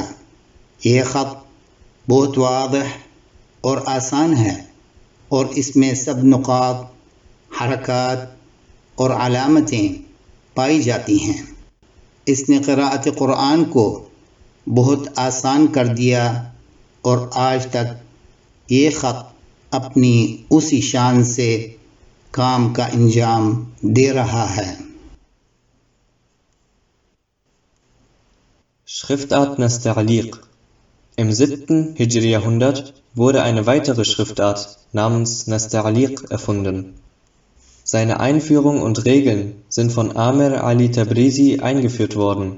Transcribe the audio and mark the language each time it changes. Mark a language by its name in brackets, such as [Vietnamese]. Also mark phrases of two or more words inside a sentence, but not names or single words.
[Urdu] یہ خط بہت واضح اور آسان ہے اور اس میں سب نکات، حرکت اور علامتیں پائی جاتی ہیں. اس نے قراءت قرآن کو بہت آسان کر دیا اور آج تک یہ خط اپنی اسی شان سے کام کا انجام دے رہا ہے. [German] Schriftart Nasta'liq. Im 7. Hijri-Jahrhundert wurde eine weitere Schriftart namens Nasta'liq erfunden. Seine Einführung und Regeln sind von Amir Ali Tabrizi eingeführt worden.